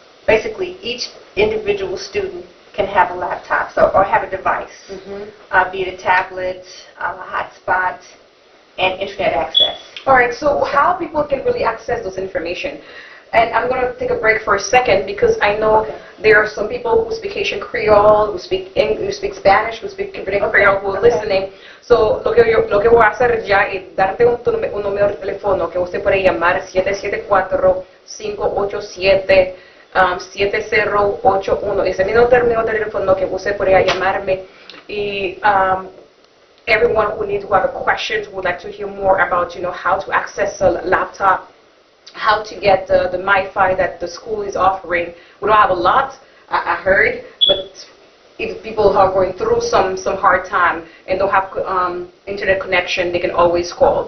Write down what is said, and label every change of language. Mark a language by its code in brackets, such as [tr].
[en] Basically, each individual student can have a laptop or have a device, be it a tablet, a hotspot, and internet access. All right, so how people can really access those information? And I'm going to take a break for a second because I know there are some people who speak Haitian Creole, who speak English, who speak Spanish, who speak Quebec Creole, who are listening. [es] So lo que voy a hacer ya es darte un número de teléfono que usted puede llamar 774-587 7081. Ese mismo término de teléfono que usted podría llamarme. [en] Y everyone who have questions, would like to hear more about, how to access a laptop, how to get the MiFi that the school is offering. We don't have a lot, I heard, but if people are going through some hard time and don't have internet connection, they can always call.